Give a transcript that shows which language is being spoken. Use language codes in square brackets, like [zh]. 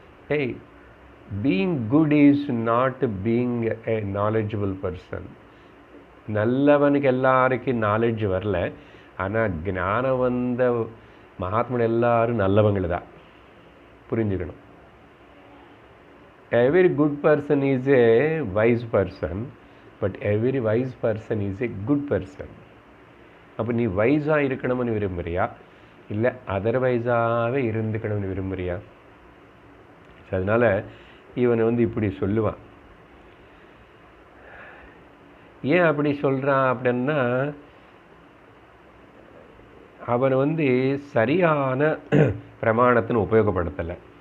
[en] Hey, being good is not being a knowledgeable person. [ta] நல்லவனுக்கு எல்லாருக்கும் knowledge வரல. ஆனால் ஞானம் வந்த மகாத்மன் எல்லாரும் நல்லவங்க தான், புரிஞ்சுக்கணும். [en] Every good person is a wise person, but every wise person is a good person. [ta] அப்போ நீ வைஸாக இருக்கணும்னு விரும்புகிறியா, இல்லை அதர்வைஸாகவே இருந்துக்கணும்னு விரும்புகிறியா? அதனால் இவன் இப்படி சொல்லுவான். ஏன் அப்படி சொல்கிறான் அப்படின்னா, அவன் சரியான பிரமாணத்தின் உபயோகப்படுத்தலை.